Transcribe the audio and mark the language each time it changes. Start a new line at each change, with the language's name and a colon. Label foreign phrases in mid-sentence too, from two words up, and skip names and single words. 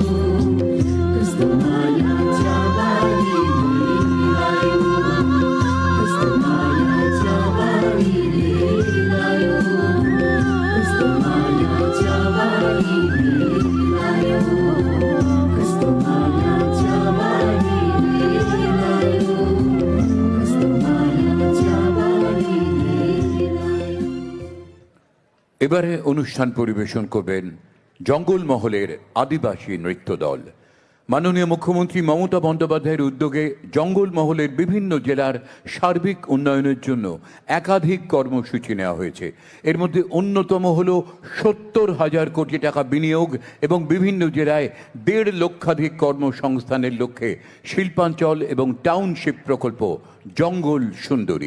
Nepali: कस्तो माया च्याबारीले लायो कस्तो माया च्याबारीले लायो कस्तो माया च्याबारीले लायो कस्तो माया च्याबारीले लायो कस्तो माया च्याबारीले लायो।
Bangla: এবারে অনুষ্ঠান পরিবেশন করবেন জঙ্গলমহলের আদিবাসী নৃত্য দল। মাননীয় মুখ্যমন্ত্রী মমতা বন্দ্যোপাধ্যায়ের উদ্যোগে জঙ্গলমহলের বিভিন্ন জেলার সার্বিক উন্নয়নের জন্য একাধিক কর্মসূচি নেওয়া হয়েছে। এর মধ্যে অন্যতম হল ৭০,০০০ কোটি টাকা বিনিয়োগ এবং বিভিন্ন জেলায় ১.৫ লক্ষাধিক কর্মসংস্থানের লক্ষ্যে শিল্পাঞ্চল এবং টাউনশিপ প্রকল্প জঙ্গল সুন্দরী।